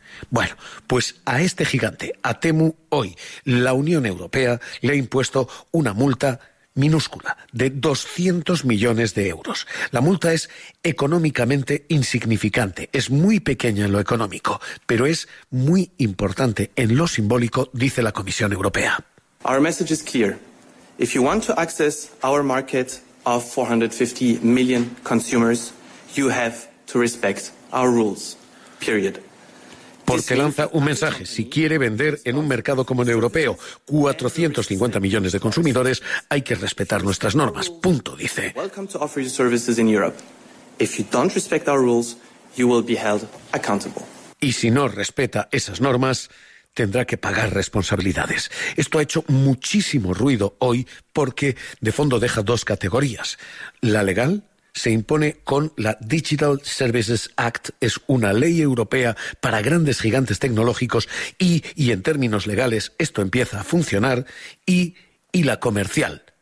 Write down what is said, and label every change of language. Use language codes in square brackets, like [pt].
[es] Bueno, pues a este gigante, a Temu, hoy la Unión Europea le ha impuesto una multa minúscula de 200 millones de euros. La multa es económicamente insignificante, es muy pequeña en lo económico, pero es muy importante en lo simbólico, dice la Comisión Europea. [en] Our message is clear. If you want to access our market of 450 million consumers, you have to respect our rules. Period. [es] Porque lanza un mensaje, si quiere vender en un mercado como el europeo, 450 millones de consumidores, hay que respetar nuestras normas, punto, dice. [en] Welcome to offer your services in Europe. If you don't respect our rules, you will be held accountable. [es] Y si no respeta esas normas, tendrá que pagar responsabilidades. Esto ha hecho muchísimo ruido hoy porque de fondo deja dos categorías. La legal se impone con la Digital Services Act, es una ley europea para grandes gigantes tecnológicos y en términos legales esto empieza a funcionar, y la comercial.